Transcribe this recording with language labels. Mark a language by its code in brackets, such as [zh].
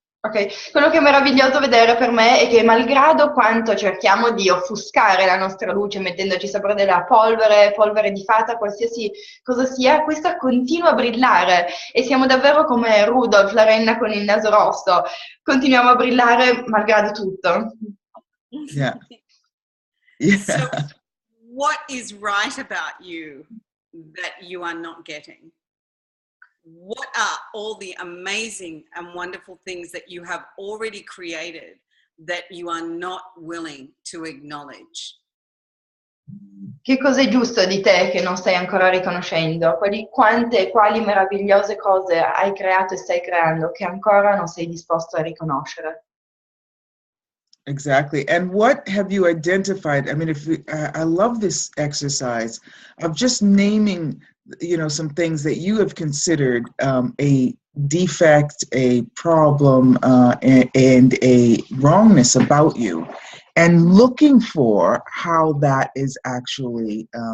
[it] Ok, quello che è meraviglioso vedere per me è che malgrado quanto cerchiamo di offuscare la nostra luce mettendoci sopra della polvere di fata, qualsiasi cosa sia, questa continua a brillare e siamo davvero come Rudolph, la renna con il naso rosso, continuiamo a brillare malgrado tutto. [en] Yeah. Yeah. So, what is right about you that you are not getting? What are all the amazing and wonderful things that you have already created that you are not willing to acknowledge? [it] Che cosa è giusto di te che non stai ancora riconoscendo? Quali meravigliose cose hai creato e stai creando che ancora non sei disposto a riconoscere? [en] Exactly. And what have you identified? I mean, I love this exercise of just naming, you know, some things that you have considered a defect, a problem, and a wrongness about you, and looking for how that is actually